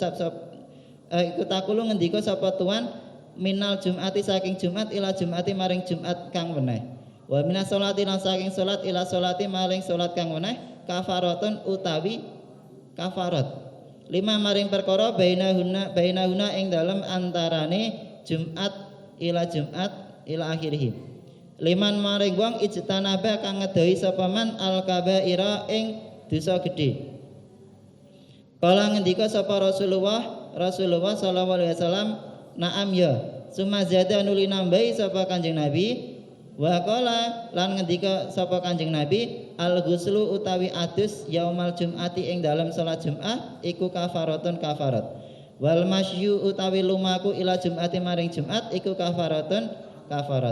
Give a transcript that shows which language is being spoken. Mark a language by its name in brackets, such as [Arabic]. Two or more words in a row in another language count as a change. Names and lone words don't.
[Javanese] ngendika sapa tuan [Arabic] من الجمعة [Javanese] saking Jumat [Arabic] إلى الجمعة [Javanese] maring Jumat kang weneh, [Arabic] ومن الصلاة [Javanese] lan saking salat [Arabic] إلى الصلاة [Javanese] maring salat kang weneh, kafaratun utawi kafarat lima maring perkara bainahuna ing dalem antarane Jumat [Arabic] إلى آخره. [Javanese] Liman maring wong ijtanaba kang ngedohi sapa [Arabic] من الكبائر [Javanese] ing dosa gedhe. Kala ngendika sapa Rasulullah [Arabic] صلى الله عليه وسلم, [Javanese] na'am ya. Sumazada nuli nambahi sapa Kanjeng Nabi, [Arabic] وقال [Javanese] lan ngendika sapa Kanjeng Nabi, al-ghuslu utawi adus [Arabic] يوم الجمعة [Javanese] ing dalam salat Jumat iku kafaratun kafarat. [Arabic] والمشي [Javanese] utawi lumaku [Arabic] إلى الجمعة [Javanese] maring Jumat iku kafaratun kafarat.